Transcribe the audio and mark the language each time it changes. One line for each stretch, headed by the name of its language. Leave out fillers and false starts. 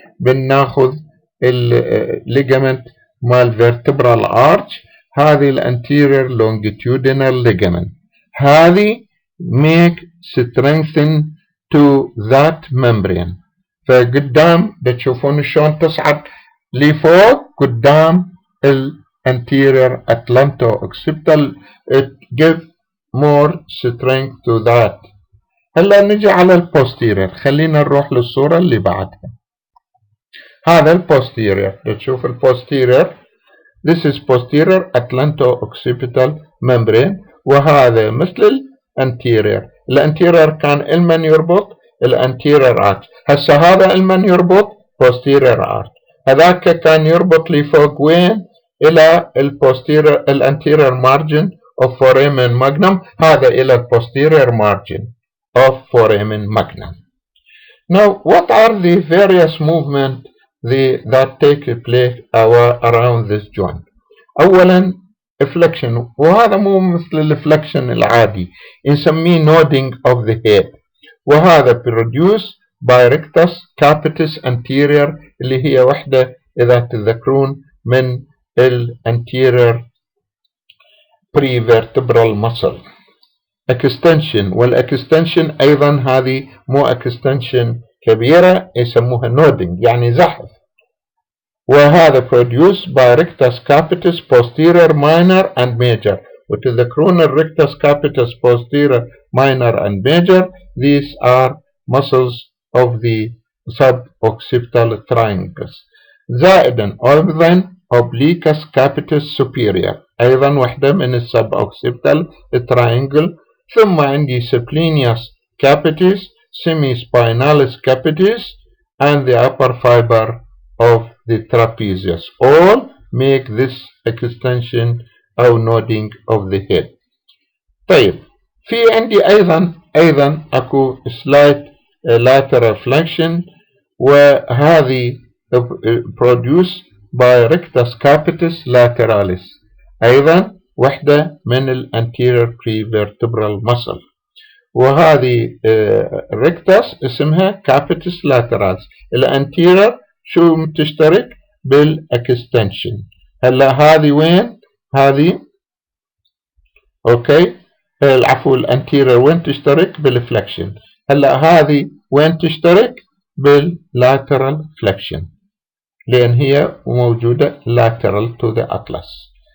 Arabic: بناخذ الليجمنت مال vertebral arch. هذه الانتيرير
English: longitudinal ligament،
Arabic: هذه
English: make strengthen to that membrane.
Arabic: فقدام بتشوفون شلون تصعد لفوق قدام الانتيرير atlanto-occipital.
English: it give more strength to that.
Arabic: هلا نجي على البوستيرير. خلينا نروح للصورة اللي بعدها. هذا البوستيرير، تشوف البوستيرير
English: this is posterior atlanto-occipital membrane،
Arabic: وهذا مثل الانتيرير. الانتيرير كان المن يربط الانتيرير arch، هسه هذا المن يربط posterior arch. هذاك كان يربط لي فوق وين؟ الى البوستيرير الانتيرير margin of foramen magnum، هذا الى posterior margin of foramen magnum.
English: Now what are the various movements that take place around this joint؟
Arabic: اولا
English: flexion،
Arabic: وهذا مو مثل الفلكشن العادي، نسميه
English: nodding of the head، وهذا produced by rectus capitis anterior
Arabic: اللي هي وحدة إذا تذكرون من
English: anterior prevertebral muscle. extension،
Arabic: والاكستنشن أيضا هذه مو
English: extension كبيرة، يسموها nodding
Arabic: يعني زحف، وهذا
English: produced by rectus capitis posterior minor and major.
Arabic: وتذكرون
English: الrectus capitis posterior minor and major، these are muscles of the suboccipital triangles.
Arabic: زائدا أيضا obliquus capitis superior، أيضا وحدة من suboccipital triangle. ثم عندي
English: splenius capitis، semispinalis capitis and the upper fiber of the trapezius all make this extension أو nodding of the head.
Arabic: طيب في عندي أيضا أكو slight lateral flexion، وهذه
English: produced by
Arabic: rectus capitis lateralis، أيضا وحدة من anterior prevertebral muscle، وهذه rectus اسمها capitis lateralis. الانتيرير شو تشترك بالاكستنشن. هلا هذه وين؟ هذه اوكي العفو الانتيرير وين تشترك؟ بالفلكشن. هلا هذه وين تشترك؟ باللاترال فلكشن، لان هي موجوده
English: lateral to the atlas.